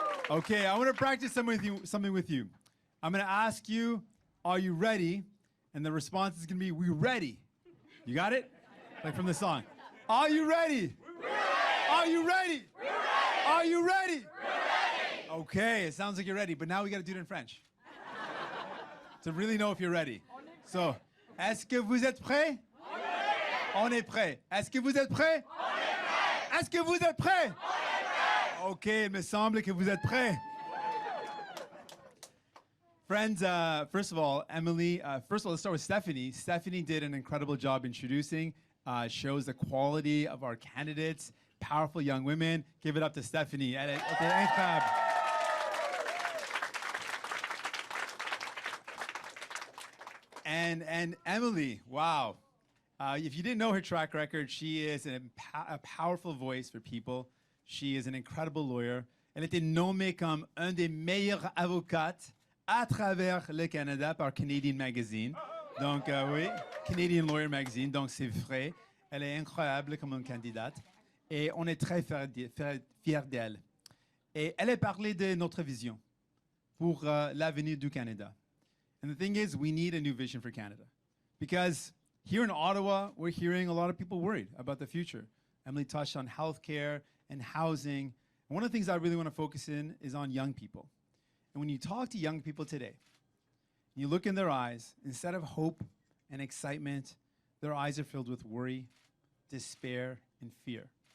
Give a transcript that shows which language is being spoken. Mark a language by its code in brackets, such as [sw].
[en] Okay, I want to practice something with you. I'm going to ask you, are you ready? And the response is going to be, we ready. You got it? Like from the song. Are you ready? We're ready. Are you ready? We're ready. Are you ready? We're ready. Okay, it sounds like you're ready, but now we got to do it in French. To really know if you're ready. [fr] So, est-ce que vous êtes prêts? On est prêt. Est-ce que vous êtes prêts? On est prêt. Est-ce que vous êtes prêts? On est prêt. OK, il me semble que vous êtes prêts. [en] Friends, first of all, Emilie, first of all, let's start with Stephanie. Stephanie did an incredible job introducing, shows the quality of our candidates, powerful young women. Give it up to Stephanie. [fr] Elle était incroyable. [en] And Emilie, wow. If you didn't know her track record, she is a powerful voice for people. She is an incredible lawyer. [fr] Elle a été nommée comme un des meilleurs avocats à travers le Canada par Canadian Magazine. Donc, oui, Canadian Lawyer Magazine. Donc, c'est vrai. Elle est incroyable comme une candidate. Et on est très fiers d'elle. Et elle a parlé de notre vision pour l'avenir du Canada. [en] And the thing is, we need a new vision for Canada. Because here in Ottawa, we're hearing a lot of people worried about the future. Emilie touched on healthcare and housing. And one of the things I really want to focus in is on young people. And when you talk to young people today, you look in their eyes, instead of hope and excitement, their eyes are filled with worry, despair, and fear.